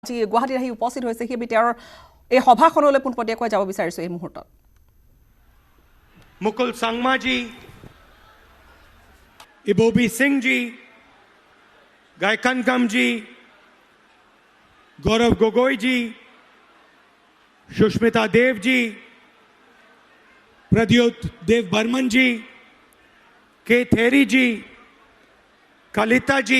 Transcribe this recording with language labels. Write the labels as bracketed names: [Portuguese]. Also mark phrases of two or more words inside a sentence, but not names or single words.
[Assamese] আজি গুৱাহাটীত আহি উপস্থিত হৈছে সেই তেওঁৰ এই সভাখনলৈ পোনপটীয়াকৈ যাব বিচাৰিছো এই মুহূৰ্তত [Hindi] मुकुल संगमा जी, इबोबी सिंह जी, गायकनकम जी, गौरव गोगोई जी, सुष्मिता देव जी, प्रद्योत देव बर्मन जी, के थेरी जी, कलिता जी,